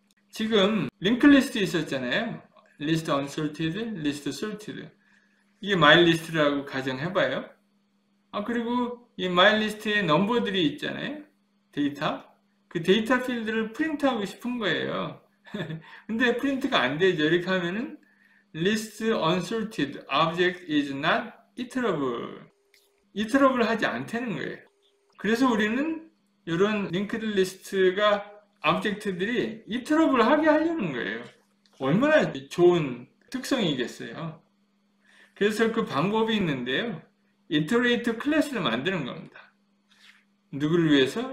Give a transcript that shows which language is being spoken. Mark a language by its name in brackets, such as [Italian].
[Korean] 지금 링크 리스트 있었잖아요. 리스트 unsorted, 리스트 sorted. 이게 myList라고 가정해봐요. 그리고 이 myList의 넘버들이 있잖아요. 데이터. 그 데이터 필드를 프린트하고 싶은 거예요. 근데 프린트가 안 되죠. 이렇게 하면은 [English] list unsorted object is not iterable. [Korean] iterable 하지 않다는 거예요. 그래서 우리는 이런 linked list가 오브젝트들이 이터러블 하게 하려는 거예요. 얼마나 좋은 특성이겠어요. 그래서 그 방법이 있는데요. 이터레이터 클래스를 만드는 겁니다. 누구를 위해서?